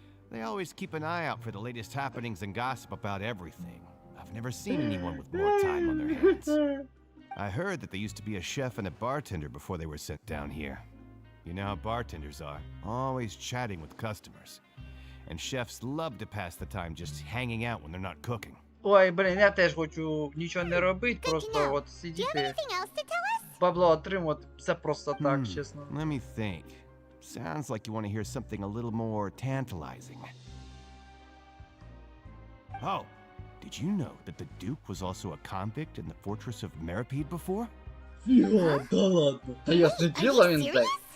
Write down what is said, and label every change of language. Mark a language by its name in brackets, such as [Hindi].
[English] They always keep an eye out for the latest happenings and gossip about everything. I've never seen anyone with more time on their hands. I heard that they used to be a chef and a bartender before they were sent down here. You know how bartenders are, always chatting with customers. And chefs love to pass the time just hanging out when they're not cooking. [Ukrainian] Ой, блін, я теж хочу нічого не робити, просто от [English] Do you have [Ukrainian] сидіти, [English] anything else to tell us? [Ukrainian] бабло отримувати, це просто так, чесно. [English] Let me think. Sounds like you want to hear something a little more tantalizing. Oh, did you know that the Duke was also a convict in the fortress of Meripede before? [Ukrainian] Йо, да ладно. А я сиділа, [English] Are you [Ukrainian] він так. [English] serious?